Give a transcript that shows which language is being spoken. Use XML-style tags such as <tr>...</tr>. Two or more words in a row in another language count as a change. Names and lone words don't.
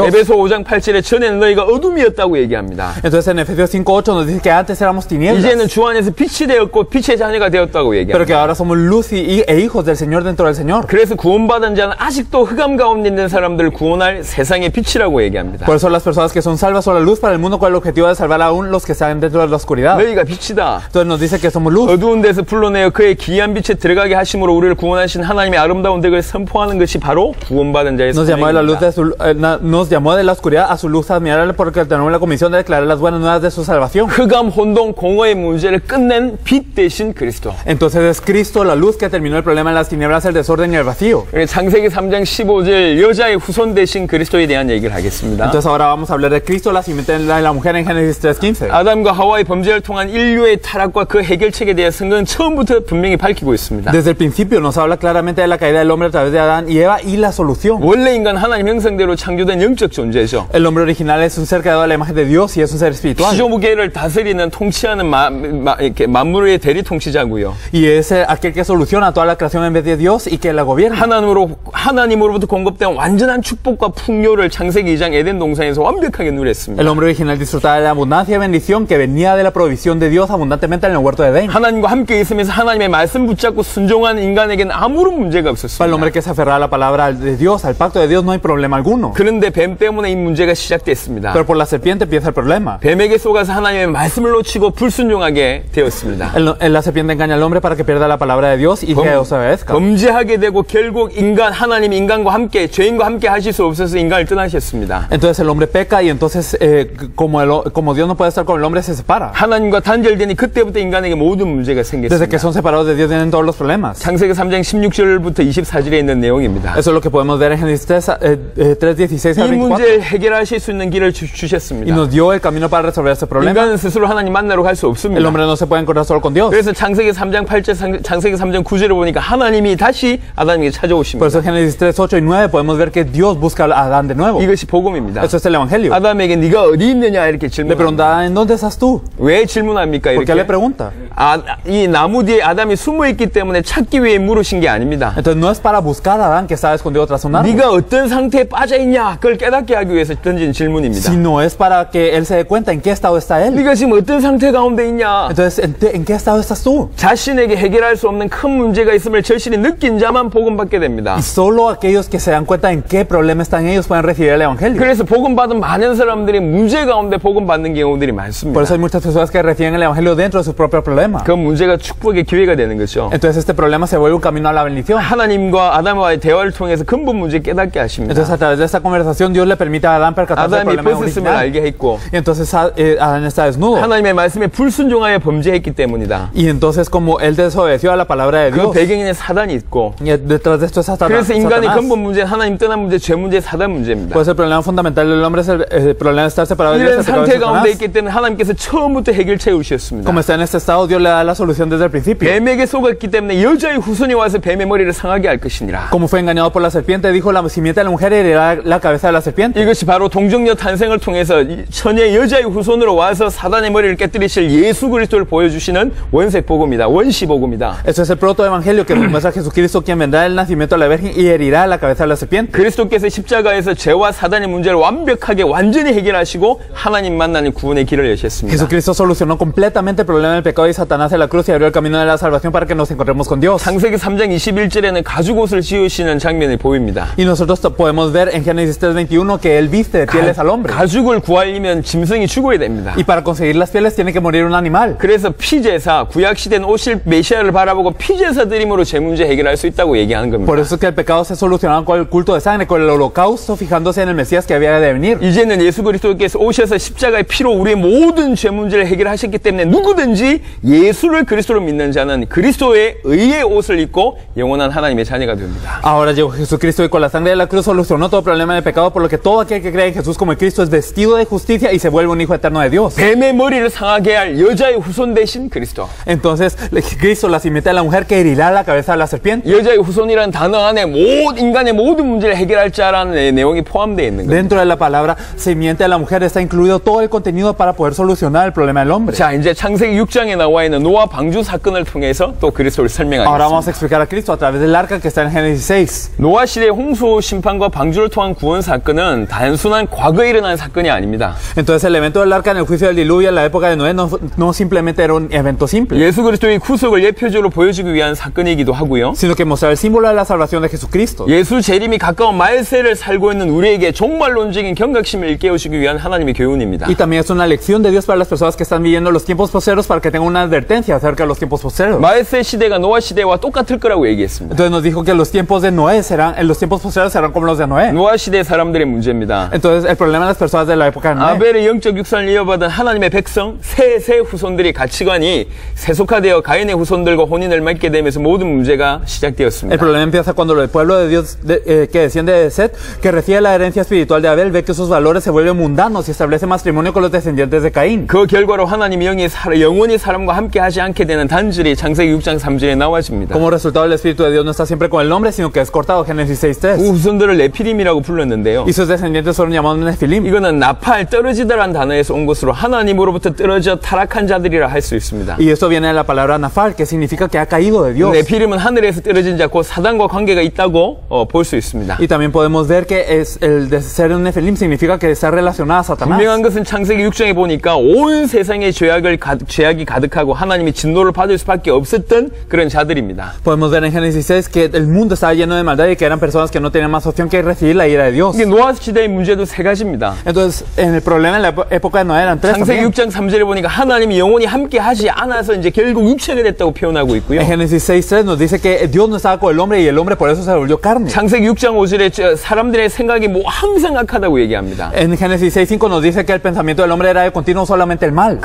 <ko>에베소 5장 8절에 전에는 너희가 어둠이었다고 얘기합니다.</ko> <es>Entonces en Efesios 5:8 nos dice que antes éramos tinieblas,</es> <ko>이제는 주 안에서 빛이 되었고 빛의 자녀가 되었다고</ko> <es>pero</es> <ko>얘기합니다.</ko> <es>que ahora somos luz e hijos del Señor dentro del Señor.</es> <ko>그래서 구원받은 자는 아직도 흑암 가운데 있는 사람들을 구원할 세상의 빛이라고 얘기합니다.</ko> <es>Por eso las personas que son salvas son la luz para el mundo con el objetivo de salvar aún los que están dentro de la oscuridad.</es> <ko>너희가 빛이다.</ko> <es>Entonces nos dice que somos luz.</es> <ko>어두운 데서 불러내 통하여 그의 기이한 빛에 들어가게 하심으로 우리를 구원하신 하나님의 아름다운 덕을 선포하는 것이 바로 구원받은 자의</ko> <es>Nos llamó</es> <ko>사명입니다.</ko> <es>nos llamó de la oscuridad a su luz admirable porque tenemos la comisión de declarar las buenas nuevas de su salvación.</es> <ko>흑암, 혼돈, 공허의 문제를 끝낸 빛 대신 그리스도.</ko> <es>Entonces es Cristo la luz que terminó el problema de las tinieblas, el desorden y el vacío.</es> <ko>창세기 3장 15절 여자의 후손 대신 그리스도에 대한 얘기를 하겠습니다.</ko> <es>Entonces ahora vamos a hablar de Cristo, la simiente de la mujer en Génesis 3:15.</es> <ko>아담과 하와의 범죄를 통한 인류의 타락과 그 해결책에 대해 성경은 처음부터 분명히 밝히고 있습니다.</ko> <es>Desde el principio nos habla claramente de la caída del hombre a través de Adán y Eva y la solución.</es> <ko>원래 인간 하나님 형상대로 창조된 영적 존재죠.</ko> <es>El hombre original es un ser creado a la imagen de Dios y es un ser espiritual.</es> <ko>피조무계를 다스리는 통치하는 이렇게 만물의 대리 통치자고요.</ko> <es>Y es aquel que soluciona toda la creación en vez de Dios y que la gobierna.</es> <ko>하나님으로부터 공급된 완전한 축복과 풍요를 창세기 2장 에덴 동산에서 완벽하게 누렸습니다.</ko> <es>El hombre original disfrutaba de la abundancia y bendición que venía de la provisión de Dios abundantemente en el huerto de Edén.</es> <ko>하나님과 함께 있으면서 하나님의 말씀 붙잡고 순종한 인간에게는 아무런 문제가 없었습니다.</ko> <es>Para el hombre que se aferraba a la palabra de Dios, al pacto de Dios, no hay problema alguno.</es> <ko>그런데 뱀 때문에 이 문제가 시작됐습니다.</ko> <es>Pero por la serpiente empieza el problema.</es> <ko>뱀에게 속아서 하나님의 말씀을 놓치고 불순종하게 되었습니다.</ko> <es>La serpiente engaña al hombre para que pierda la palabra de Dios y que desobedezca.</es> <ko>범죄하게 되고 결국 하나님 인간과 함께 죄인과 함께 하실 수 없어서 인간을 떠나셨습니다.</ko> <es>Entonces el hombre peca y entonces como Dios no puede estar con el hombre se separa.</es> <ko>하나님과 단절되니 그때부터 인간에게 모든 문제가 생겼습니다.</ko> <es>Desde que son separados de Dios vienen todos los problemas.</es> <ko>창세기 3장 16절부터 24절에 있는 내용입니다.</ko> <es>Eso es lo que podemos ver en Génesis 3:16 al</es> <ko>이</ko> <es>24.</es> <ko>문제를 해결하실 수 있는 길을 주셨습니다.</ko> <es>Y nos dio el camino para resolver este problema.</es> <ko>인간은 스스로 하나님 만나러 갈 수 없습니다.</ko> <es>El hombre no se puede encontrar solo con Dios.</es> <ko>그래서 창세기 3장 8절, 창세기 3장 9절을 보니까 하나님이 다시 아담에게 찾아오십니다.</ko> <es>Por eso en Génesis 3, 8 y 9 podemos ver que Dios busca a Adán de nuevo.</es> <ko>이것이 복음입니다.</ko> <es>Eso es el evangelio.</es> <ko>아담에게 네가 어디 있느냐 이렇게</ko> <es>Le</es> <ko>질문합니다.</ko> <es>pregunta, ¿en dónde estás tú?</es> <ko>왜 질문합니까?</ko> <es>¿Por qué le</es> <ko>이렇게?</ko> <es>pregunta?</es> <ko>이 나무 뒤에 아담이 숨어있기 때문에 찾기 위해 물으신 게 아닙니다.</ko> <es>Entonces no es para buscar a Adán que estaba escondido tras un árbol,</es> <ko>네가 어떤 상태에 빠져있냐 그걸 깨닫게 하기 위해서 던진 질문입니다.</ko> <es>sino es para que él se dé cuenta en qué estado está él.</es> <ko>네가 지금 어떤 상태 가운데 있냐?</ko> <es>Entonces, ¿en qué estado estás tú?</es> <ko>자신에게 해결할 수 없는 큰 문제가 있음을 절실히 느낀 자만 복음 받게 됩니다.</ko> <es>Y solo aquellos que se dan cuenta en qué problema están ellos pueden recibir el evangelio.</es> <ko>그래서 복음 받은 많은 사람들이 문제 가운데 복음 받는 경우들이</ko> <es>Por</es> <ko>많습니다.</ko> <es>eso hay muchas personas que reciben el evangelio dentro de su propio problema.</es> <ko>그 문제가 축복의 기회가 되는 거죠.</ko> <es>Entonces este problema se vuelve un camino a la bendición.</es> <ko>하나님과 아담과의 대화를 통해서 근본 문제 깨닫게 하십니다.</ko> <es>Entonces a través de esta conversación Dios le permite a Adán percatarse del</es> <ko>아담이</ko> <es>problema</es> <ko>벗었음을</ko> <es>original.</es> <ko>알게 했고</ko> <es>Y entonces Adán está desnudo.</es> <ko>하나님의 말씀에 불순종하여 범죄했기 때문이다.</ko> <es>Y entonces como él desobedeció a la palabra de</es> <ko>그</ko> <es>Dios,</es> <ko>배경에는 사단이 있고</ko> <es>y detrás de esto es Satanás.</es> <ko>그래서 인간의 근본 문제 하나님 떠난 문제, 죄 문제, 사단 문제입니다.</ko> <es>Pues el problema fundamental del hombre es el problema de estar separado de Dios.</es> <ko>이런</ko> <es>el pecado de</es> <ko>상태 가운데</ko> <es>Satanás.</es> <ko>있기 때문에 하나님께서 처음부터 해결책을 주셨습니다.</ko> <es>Como está en este estado, Dios le da la solución desde el principio.</es> <ko>뱀에게 속았기 때문에 여자의 후손이 와서 뱀의 머리를 상하게 할 것이니라.</ko> <es>Como fue engañado por la serpiente, dijo la simiente de la mujer herirá la cabeza de la serpiente.</es> <ko>이것이 바로 동정녀 탄생을 통해서 처녀 여자의 후손으로 와서 사단의 머리를 깨뜨리실 예수 그리스도를 보여주시는 원색 복음이다. 원시 복음이다.</ko> <es>Eso es el protoevangelio que nos muestra a Jesucristo, quien vendrá del nacimiento de la Virgen y herirá la cabeza de la serpiente.</es> <ko>그리스도께서 십자가에서 죄와 사단의 문제를 완벽하게 완전히 해결하시고 하나님 만나는 구원의 길을 여셨습니다.</ko> <es>Jesucristo solucionó completamente el problema del pecado y Satanás en la cruz y abrió el camino de la salvación para que nos encontremos con Dios.</es> <ko>창세기 3장 21절에는 가죽옷을 지으시는 장면이 보입니다.</ko> <es>Y nosotros podemos ver en Génesis 3:21 que él viste de pieles al hombre.</es> <ko>가죽을 구하려면 짐승이 죽어야 됩니다.</ko> <es>Y para conseguir las pieles tiene que morir un animal.</es> <ko>그래서 피제사, 구약시대는 오실 메시아를 바라보고 피제사 드림으로 제 문제 해결할 수 있다고 얘기하는 겁니다.</ko> <es>Por eso es que el pecado se solucionaba con el culto de sangre, con el holocausto, fijándose en el Mesías que había de venir.</es> <ko>이제는 예수 그리스도께서 오셔서 십자가의 피로 우리의 모든 죄 문제를 해결하셨기 때문에 누구든지 예수를 그리스도로 믿는 자는 그리스도의 의의 옷을 입고 영원한 하나님의 자녀가 됩니다.</ko> <es>Ahora llegó Jesucristo y con la sangre de la cruz solucionó todo problema de pecado, por lo que todo aquel que cree en Jesús como el Cristo es vestido de justicia y se vuelve un hijo eterno de Dios.</es> <ko>뱀의 머리를 상하게 할 여자의 후손 대신 그리스도.</ko> <es>Entonces, Cristo, la simiente de la mujer que herirá la cabeza de la serpiente.</es> <ko>여자의 후손이라는 단어 안에 인간의 모든 문제를 해결할 자라는 내용이 포함되어 있는 겁니다.</ko> <es>Dentro de la palabra simiente de la mujer está incluido todo el contenido para poder solucionar el problema del hombre.</es> <ko>자, 이제 창세기 6장에 나와 있는 노아 방주 사건을 통해서 또 그리스도를</ko> <es>Ahora vamos</es> <ko>설명하겠습니다.</ko> <es>a explicar a Cristo a través del arca que está en Génesis 6.</es> <ko>노아 시대 홍수 심판과 방주를 통한 구원 사건은 단순한 과거에 일어난 사건이 아닙니다.</ko> <es>Entonces el evento del arca en el juicio del diluvio en la época de Noé no simplemente era un evento simple,</es> <ko>예수 그리스도의 구속을 예표적으로 보여주기 위한 사건이기도 하고요.</ko> <es>sino que mostraba el símbolo de la salvación de Jesucristo.</es> <ko>예수 재림이 가까운 말세를 살고 있는 우리에게 종말론적인 경각심을 일깨우시기 위한 하나님의 교훈입니다.</ko> <es>Y también es una lección de Dios para las personas que están viviendo los tiempos posteros para que tengan una advertencia acerca de los tiempos postreros.</es> <ko>마세 시대가 노아 시대와 똑같을 거라고 얘기했습니다.</ko> <es>Entonces nos dijo que los tiempos de Noé serán, los tiempos postreros serán como los de Noé.</es> <ko>노아 시대 사람들의 문제입니다.</ko> <es>Entonces el problema de las personas de la época de Noé.</es> <ko>아벨의 영적 육선을 이어받은 하나님의 백성 세 후손들의 가치관이 세속화되어 가인의 후손들과 혼인을 맺게 되면서 모든 문제가 시작되었습니다.</ko> <es>El problema empieza cuando el pueblo de Dios que desciende de Set, que recibe la herencia espiritual de Abel, ve que sus valores se vuelven mundanos y establece matrimonio con los descendientes de Caín.</es> <ko>그 결과로 하나님이 영원히 사람과 함께 하지 않게 되는 단절이 창세기 6장 3절에 나와집니다.</ko> <es>Como resultado, el Espíritu de Dios no está siempre con el hombre, sino que es cortado. Génesis 6:3.</es> <ko>그 후손들을 네피림이라고 불렀는데요.</ko> <es>Y sus descendientes fueron llamados Nefilim.</es> <ko>이거는 나팔 떨어지다라는 단어에서 온 것으로 하나님으로부터 떨어져 타락한 자들이라 할 수 있습니다.</ko> <es>Y esto viene de la palabra Nafal, que significa que ha caído de Dios.</es> <ko>네피림은 하늘에서 떨어진 자, 곧 사단과 관계가 있다고 볼 수 있습니다.</ko> <es>Y también podemos ver que es el de ser un Nefilim significa que está relacionado a Satanás.</es> <ko>분명한 것은 창세기 6장에 보니까 온 세상에 죄악이 가득하고 하나님이 진노를 받을 수밖에 없었던 그런 자들입니다.</ko> <es>Podemos ver en Génesis 6 que el mundo estaba lleno de maldad y que eran personas que no tenían más opción que recibir la ira de Dios.</es> <ko>이게 노아 시대의 문제도 세 가지입니다.</ko> <es>Entonces, en el problema en la época de Noé eran tres.</es> <ko>창세기 6장 3절에 보니까 하나님이 영원히 함께 하지 않아서 이제 결국 육체가 됐다고 표현하고 있고요.</ko> <es>En Génesis 6:3 nos dice que Dios no estaba con el hombre y el hombre por eso se volvió carne.</es> <ko>창세기 6장 5절에 사람들의 생각이 뭐 항상 악하다고 얘기합니다.</ko> <es>En Génesis 6:5 nos dice que el pensamiento del hombre era de continuo solamente el mal.</es>